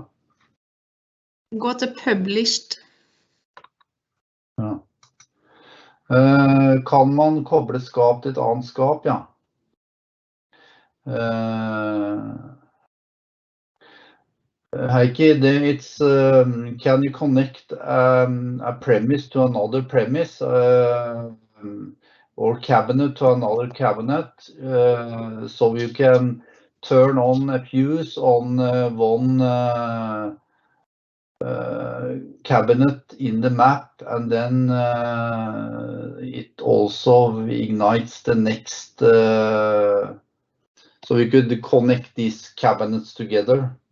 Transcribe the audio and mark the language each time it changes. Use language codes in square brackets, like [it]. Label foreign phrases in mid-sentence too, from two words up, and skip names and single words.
[no] Gå til published. Ja. Kan man koble skap til et annet skap? Ja. [en] Heikki, can you connect a premise to another premise or cabinet to another cabinet so you can turn on a fuse on one cabinet in the map, and then it also ignites the next, so we could connect these cabinets together?